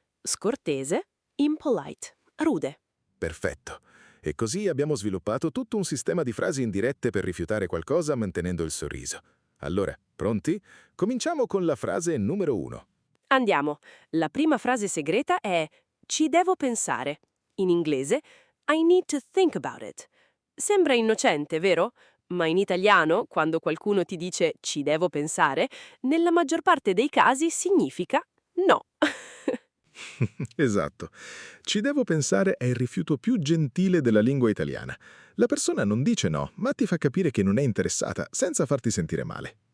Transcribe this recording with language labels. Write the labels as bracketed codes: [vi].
[it] Scortese, [en] impolite, rude. [it] Perfetto. E così abbiamo sviluppato tutto un sistema di frasi indirette per rifiutare qualcosa mantenendo il sorriso. Allora, pronti? Cominciamo con la frase numero 1. Andiamo. La prima frase segreta è ci devo pensare. In inglese, [en] I need to think about it. [it] Sembra innocente, vero? Ma in italiano, quando qualcuno ti dice ci devo pensare, nella maggior parte dei casi significa no. Esatto. Ci devo pensare è il rifiuto più gentile della lingua italiana. La persona non dice no, ma ti fa capire che non è interessata, senza farti sentire male.